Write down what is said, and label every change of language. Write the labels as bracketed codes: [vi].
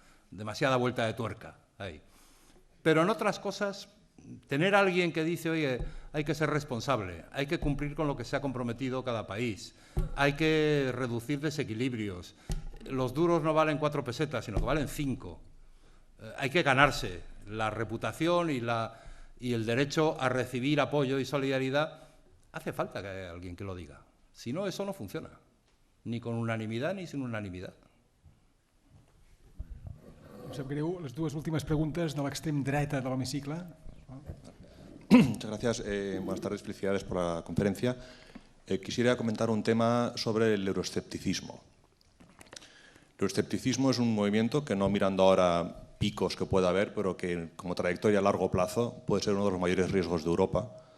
[es] Demasiada vuelta de tuerca ahí. Pero en otras cosas, tener a alguien que dice, oye, hay que ser responsable, hay que cumplir con lo que se ha comprometido cada país, hay que reducir desequilibrios, los duros no valen 4 pesetas, sino que valen 5. Hay que ganarse la reputación y el derecho a recibir apoyo y solidaridad. Hace falta que haya alguien que lo diga. Si no, eso no funciona, ni con unanimidad ni sin unanimidad. [ca] Em sap greu, les dues últimes preguntes de l'extrem dreta de l'hemicicle. [es] Muchas gracias. Buenas tardes, felicidades por la conferencia. Quisiera comentar un tema sobre el euroescepticismo. El euroescepticismo es un movimiento que, no mirando ahora picos que pueda haber, pero que como trayectoria a largo plazo puede ser uno de los mayores riesgos de Europa.